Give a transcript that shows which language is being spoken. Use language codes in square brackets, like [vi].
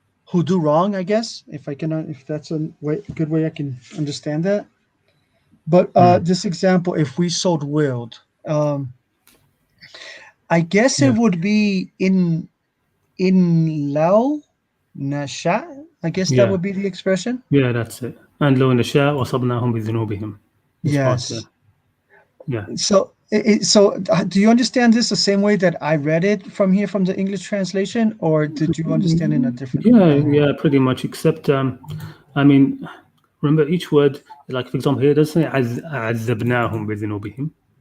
[en] who do wrong, I guess, if that's a good way I can understand that. But this example, if we sold willed, I guess it would be in law nasha. I guess that would be the expression. Yeah, that's it. [ar] And لو نشاء أصبناهم بذنوبهم. [en] This part, Yes. yeah. So, do you understand this the same way that I read it from here from the English translation, or did you understand in a different? Yeah, pretty much. Except, I mean, remember each word. Like for example, here it doesn't say [ar] عذبناهم بذنوبهم.